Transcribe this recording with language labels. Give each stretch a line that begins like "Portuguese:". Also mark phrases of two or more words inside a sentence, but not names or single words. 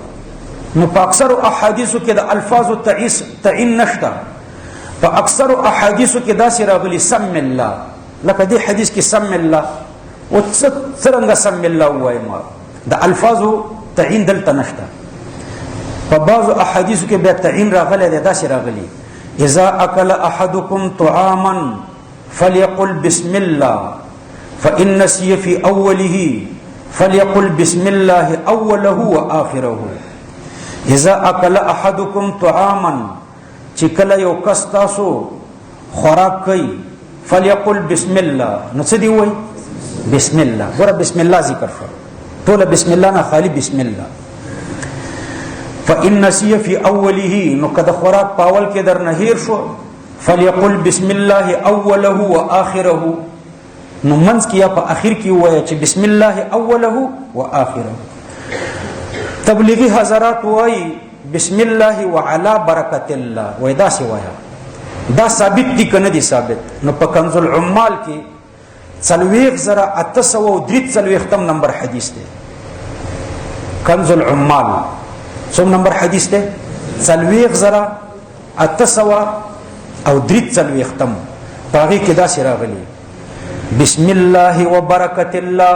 Pashto: نو په اکثر احادیثو کې د الفاظ تعین نشته، په اکثر احادیثو کې دا راغلي
Arabic: سم الله،
Pashto: لکه دې حدیث کې
Arabic: سم الله
Pashto: او څنګه
Arabic: سم الله
Pashto: وایي، ما د الفاظو تعین دلته نشته. په بعضو احادیثو کې بیا تعین راغلی دی، دا راغلي
Arabic: اذا اکل احدکم طعاما فليقل بسم الله فان نسي في اوله فليقل بسم الله اوله واخره. اذا اکل احدکم طعاما،
Pashto: چې کله یو کس تاسو خوراک کوي،
Arabic: فليقل بسم الله،
Pashto: نو څه دی وایي؟
Arabic: بسم الله.
Pashto: ګوره
Arabic: بسم الله
Pashto: ذکر شو، ټول
Arabic: بسم الله
Pashto: نه خالی
Arabic: بسم الله. فإن نسي في أوله،
Pashto: نو کده خوراک پاول کې در نهیر شو،
Arabic: فليقل بسم الله أوله وآخره،
Pashto: نو منځ کې یا په اخر کې وایي چې
Arabic: بسم الله أوله وآخره.
Pashto: تبلیغی حضرات وایي
Arabic: بسم الله وعلى برکت الله،
Pashto: وای دا سی وایي. دا ثابت دي کنه دي ثابت؟ نو په کنز العمال کې 4833 نمبر حدیث دی. کنز العمال څوم نمبر حدیث دی؟ 4833 باغی کې دا سی راغلی
Arabic: بسم الله وبرکت الله.